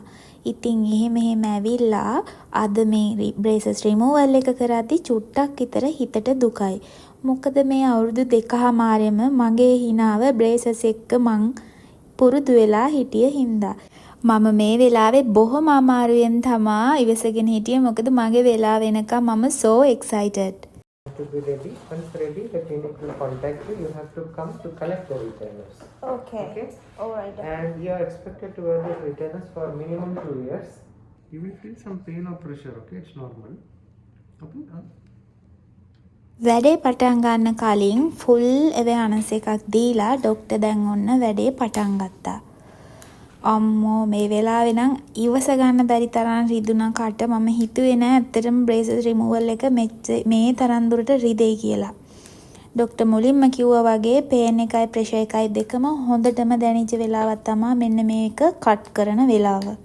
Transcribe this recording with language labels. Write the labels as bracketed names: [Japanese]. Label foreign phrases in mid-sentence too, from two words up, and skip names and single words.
[Sinhala] ඉතින් එහෙම ඇවිල්ලා අද මේ [English] braces removal [Sinhala] එක කරද්දී චුට්ටක් විතර හිතට දුකයි. මොකද මේ අවුරුදු 2කමාරෙම මගේ හිනාව braces එක්ක මං පුරුදු වෙලා හිටිය හින්දා. මම මේ වෙලාවේ බොහොම අමාරුවෙන් තමා ඉවසගෙන හිටියේ. මොකද මගේ වෙලාව වෙනකම් මම [English] so excited. To be ready. Once ready, the clinic will contact you. You have to come to collect the retainers. Okay. All right. And you are expected to wear these retainers for minimum 2 years. You will feel some pain or pressure. Okay, it's normal. Okay. [Sinhala] වැඩේ පටන් ගන්න කලින් [English] full awareness [Sinhala] එකක් දීලා ડોක්ටර් දැන් ඔන්න වැඩේ පටන් ගත්තා. අම්මෝ මේ වෙලාවේ නම් ඉවස ගන්න බැරි තරම් රිදුනා කට. මම හිතුවේ නෑ ඇත්තටම [English] braces removal [Sinhala] එක මේ තරම් දුරට රිදෙයි කියලා. ડોක්ටර් මුලින්ම කිව්වා වගේ pain එකයි pressure එකයි දෙකම හොඳටම දැනෙච්ච වෙලාවක් තමයි මෙන්න මේක කට් කරන වෙලාව.